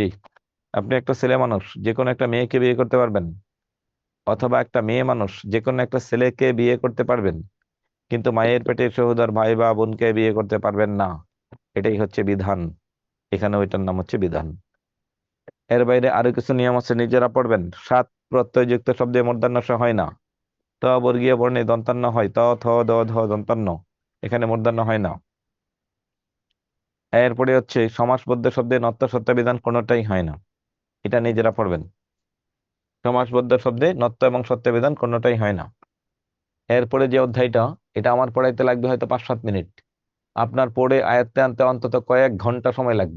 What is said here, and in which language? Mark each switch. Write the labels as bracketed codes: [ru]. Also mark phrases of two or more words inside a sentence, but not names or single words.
[bn] আপনি একটা ছেলে মানুষ যে কোনো একটা মেয়েকে বিয়ে করতে পারবেন, অথবা একটা মেয়ে মানুষ যে কোনো একটা ছেলেকে বিয়ে করতে পারবেন, কিন্তু মায়ের পেটের সহোদর ভাই বা বোনকে বিয়ে করতে পারবেন না। এটাই হচ্ছে বিধান। এখানে ওইটার নাম হচ্ছে বিধান। এর বাইরে আরো কিছু নিয়ম আছে, নিজেরা পড়বেন। 7 প্রত্যয়যুক্ত শব্দে মূর্ধন্য ষ হয় না। ত বর্গীয় বর্ণে দন্তান্ন হয়, ত, থ, দ, ধ দন্তান্ন, এখানে মূর্ধন্য হয় না। এরপরে হচ্ছে সমাসবদ্ধ শব্দে নত্য সত্য বিধান কোনোটাই হয় না, এটা নিজেরা পড়বেন। সমাসবদ্ধ শব্দে নত্য এবং সত্য বিধান কোনোটাই হয় না। এরপরে যে অধ্যায়টা, এটা আমার পড়াইতে লাগবে হয়তো 5-7 মিনিট, আপনার পড়ে আয়ত্তে আনতে অন্তত কয়েক ঘন্টা সময় লাগবে।